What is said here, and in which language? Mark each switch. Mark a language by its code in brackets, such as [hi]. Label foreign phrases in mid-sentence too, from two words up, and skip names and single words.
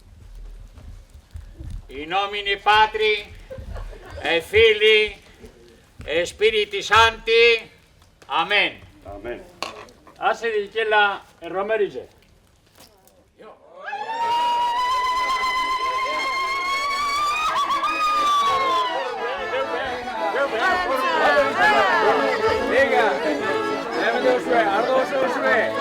[la] In nomine Patri, et Filii, et Spiritus Sancti, amen. Amen. [eu] Hasi ditela erromerize. Venga, hemen duzue, ardo oso duzue.